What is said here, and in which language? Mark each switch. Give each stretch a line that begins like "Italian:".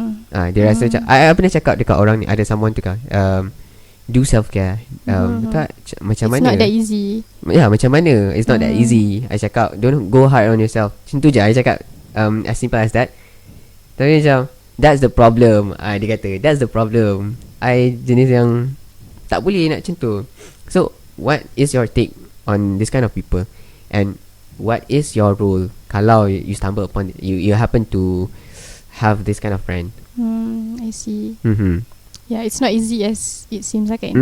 Malay: Dia rasa macam I pernah cakap dekat orang ni, ada someone tu kan,
English: do self care.
Malay: Tak macam mana?
English: It's not that easy.
Malay: Macam mana?
English: It's not that easy. I cakap don't go hard on yourself.
Malay: Macam tu je I cakap,
English: as simple as that. Tapi macam that's the problem.
Malay: Dia kata
English: that's the problem.
Malay: I jenis yang tak boleh nak macam tu.
English: So what is your take on this kind of people, and what is your role kalau you stumble upon you happen to have this kind of friend? I see. Yeah, it's not easy as it seems like.